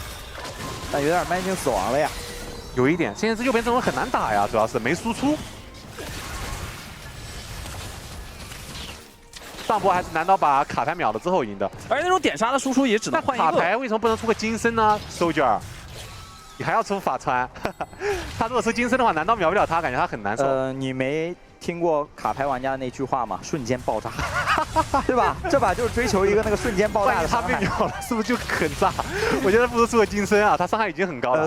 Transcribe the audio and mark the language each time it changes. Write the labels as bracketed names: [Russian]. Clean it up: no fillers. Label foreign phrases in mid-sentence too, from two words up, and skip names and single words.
[Chinese] 但有點慢性死亡了呀。有一點，現在這右邊這種很難打呀，主要是沒輸出。上波還是難道把卡牌秒了之後贏的，而且那種點殺的輸出也只能換一個。卡牌為什麼不能出個金身呢 ？Soldier，你還要出法川？他如果出金身的話，難道秒不了他？感覺他很難受。你沒聽過卡牌玩家的那句話嗎？瞬間爆炸，對吧？這把就是追求一個那個瞬間爆炸的傷害。他被秒了，是不是就很炸？我覺得不如出個金身啊，他傷害已經很高了。